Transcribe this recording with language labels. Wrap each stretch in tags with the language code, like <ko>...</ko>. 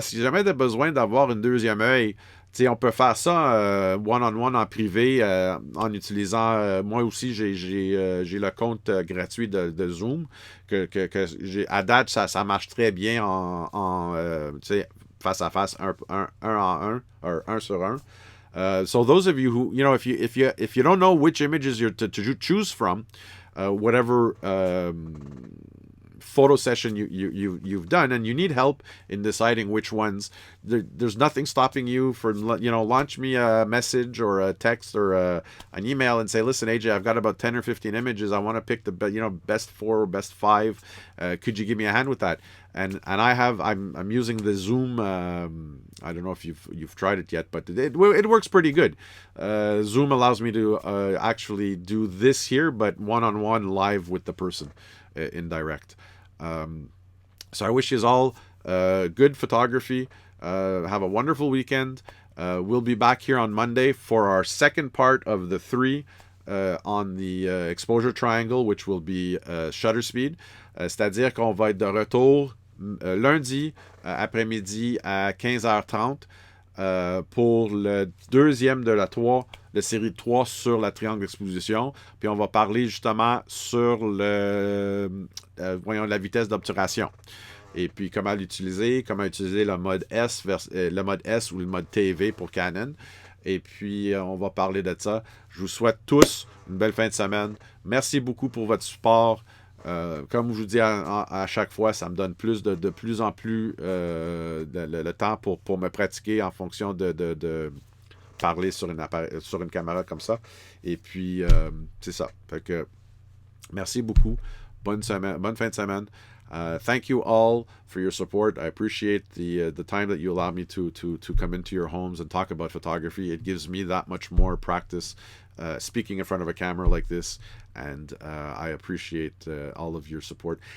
<fr>Si jamais tu as besoin d'avoir une deuxième œil, on peut faire ça one-on-one en privé en utilisant. Moi aussi, j'ai le compte gratuit de Zoom que à date, ça marche très bien en face à face, un en un, or un sur un.</fr> <en>So those of you who, if you don't know which images you're to choose from, whatever photo session you've done, and you need help in deciding which ones. There's nothing stopping you for, launch me a message or a text or an email and say, listen, AJ, I've got about 10 or 15 images. I want to pick the best 4 or best 5. Could you give me a hand with that? And I'm using the Zoom. I don't know if you've tried it yet, but it works pretty good. Zoom allows me to actually do this here, but one-on-one live with the person in direct. So I wish you all good photography. Have a wonderful weekend. We'll be back here on Monday for our second part of the 3 on the exposure triangle, which will be shutter speed.</en> <fr>C'est-à-dire qu'on va être de retour lundi après-midi à 15h30 pour le deuxième de la série 3 sur la triangle d'exposition. Puis on va parler justement sur la vitesse d'obturation. Et puis comment utiliser le mode S ou le mode TV pour Canon. Et puis on va parler de ça. Je vous souhaite tous une belle fin de semaine. Merci beaucoup pour votre support. Comme je vous dis à chaque fois, ça me donne de plus en plus le temps pour me pratiquer en fonction de parler sur une caméra comme ça. Et puis, c'est ça. Fait que, merci beaucoup. Bonne fin de semaine.</fr> <en>Thank you all for your support. I appreciate the time that you allow me to come into your homes and talk about photography. It gives me that much more practice speaking in front of a camera like this, and I appreciate all of your support.</en>